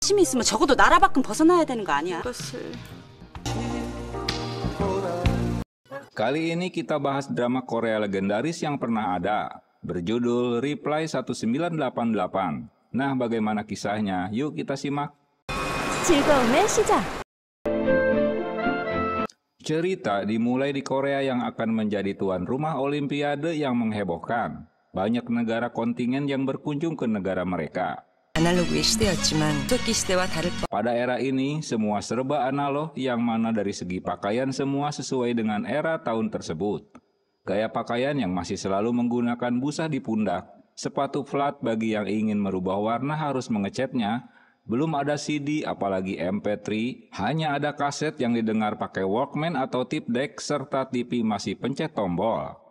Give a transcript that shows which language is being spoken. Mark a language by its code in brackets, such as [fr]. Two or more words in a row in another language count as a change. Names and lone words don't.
[ko] 힘이 있으면 적어도 나라 밖은 벗어나야 되는 거 아니야? [id] Kali ini kita bahas drama Korea legendaris yang pernah ada, berjudul Reply 1988. Nah, bagaimana kisahnya? Yuk kita simak. [ko] 즐거움의 시작. [id] Cerita dimulai di Korea yang akan menjadi tuan rumah Olimpiade yang menghebohkan. Banyak negara kontingen yang berkunjung ke negara mereka. [ko] 아날로그의 시대였지만 토끼 시대와 다를 바. [id] Pada era ini, semua serba analog yang mana dari segi pakaian semua sesuai dengan era tahun tersebut. Gaya pakaian yang masih selalu menggunakan busa di pundak, sepatu flat bagi yang ingin merubah warna harus mengecatnya, belum ada CD apalagi MP3, hanya ada kaset yang didengar pakai Walkman atau [en] tape deck [id] serta TV masih pencet tombol.